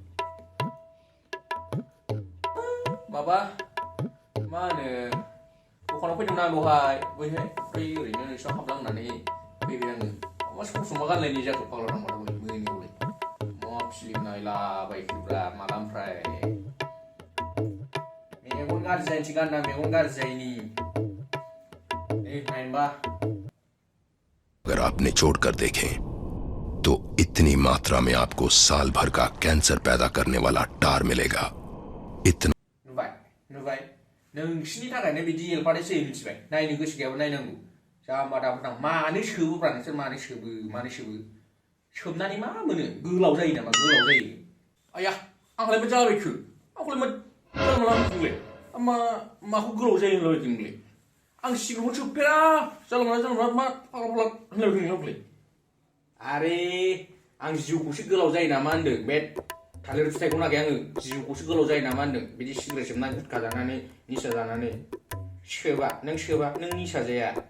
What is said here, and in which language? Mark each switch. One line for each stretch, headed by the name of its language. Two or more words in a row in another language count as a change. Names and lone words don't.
Bodo: माबा मा होनो दखानाव फैदोंमोन आं दहाय बैहाय ओमफ्राय ओरैनो नोंसिनाव हाबलां होननानै फैबाय आङो मा सम सम मा गानलायनाय जाखो फाग्ला थांबाथाय मोनायावलाय मा फिल्म नायलाबायखोब्रा मालानिफ्राय मेगन गाज्रि जायैनोसै गानना मेगन गाज्रि जायैनि नै नायनोबा
Hindi: अगर आप निचोड़ कर देखें तो इतनी मात्रा में आपको साल भर का कैंसर पैदा करने वाला टार मिलेगा। इतना
Bodo: नुबाय नोंसिनि थाखायनो बिदि एलफादै सोयो मिथिबाय नायनो गोसो गैयाबो नायनांगौ जाम्बा दाबोथां मानो सोबोब्रा नोंसोर मानो सोबनानै मा मोनो गोलाव जायो नामा गोलाव जायो आया आंलाय मा जाबायखो आंखौलाय मा जानला मोनलाय माखौ गोलाव जायो होनलाबायखो नोंलाय आं सिगाङाव सोबफेरा जानला मोनला मा फाग्ला होनलाबायखो नोंलाय आरे आं जिउखौसो गोलाव जायो नामा होनदों बे थालिर फिथाइखौ नागाय आङो जिउखौसो गोलाव जायो नामा होनदों बिदि सिगारेट सोबनानै गुटखा जानानै निसा जानानै सोबा नों निसा जाया